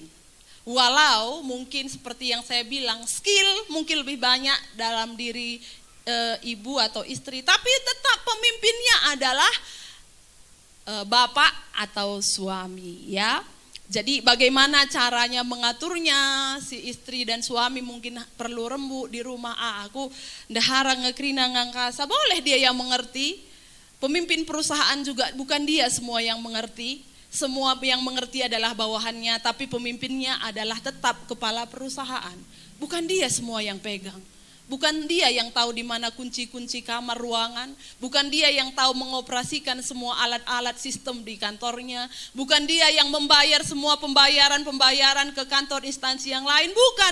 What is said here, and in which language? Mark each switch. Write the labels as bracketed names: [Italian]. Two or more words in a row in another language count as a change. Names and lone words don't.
[Indonesian] Walau mungkin seperti yang saya bilang, skill mungkin lebih banyak dalam diri ibu atau istri, tapi tetap pemimpinnya adalah bapak atau suami ya. Jadi bagaimana caranya mengaturnya, si istri dan suami mungkin perlu rembuk di rumah, [Batak Karo] aku ndahara ngekrina ngangkasa, [Indonesian] boleh dia yang mengerti. Pemimpin perusahaan juga bukan dia semua yang mengerti. Semua yang mengerti adalah bawahannya, tapi pemimpinnya adalah tetap kepala perusahaan. Bukan dia semua yang pegang. Bukan dia yang tahu di mana kunci-kunci kamar ruangan, bukan dia yang tahu mengoperasikan semua alat-alat sistem di kantornya, bukan dia yang membayar semua pembayaran ke kantor instansi yang lain, bukan.